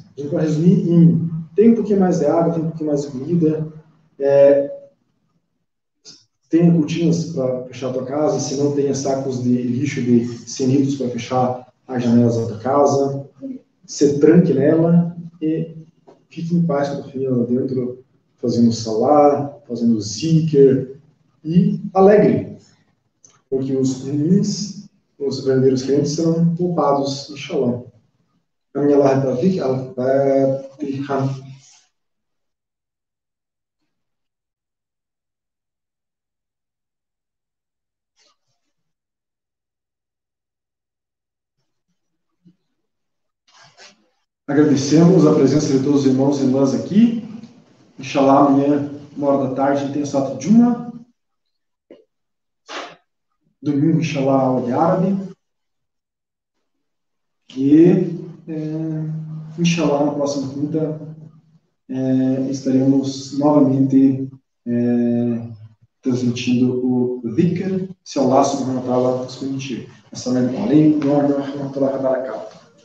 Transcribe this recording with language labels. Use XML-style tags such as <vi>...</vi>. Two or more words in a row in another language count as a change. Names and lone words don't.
<pt>A gente pode resumir em tem um pouquinho mais de água, tem um pouquinho mais de comida, tenha cortinas para fechar a tua casa, se não tenha sacos de lixo de 100 litros para fechar as janelas da tua casa, se tranque nela e fique em paz com a tua família lá dentro, fazendo salar, fazendo zikr e alegre, porque os ruins, os verdadeiros crentes serão poupados, inshallah. A minha</pt> <ar>توفيق الفاتحة.</ar> <pt>Agradecemos a presença de todos os irmãos e irmãs aqui. Inshallah, amanhã, 1h da tarde, a gente tem o Sato Juma. Domingo, inshallah, aula de árabe. E, inshallah, na próxima quinta, estaremos novamente transmitindo o dhikr, se</pt> <ar>الله سبحانه وتعالى</ar> <pt>nos permitir.</pt> <ar>السلام عليكم ورحمة الله وبركاته.</ar>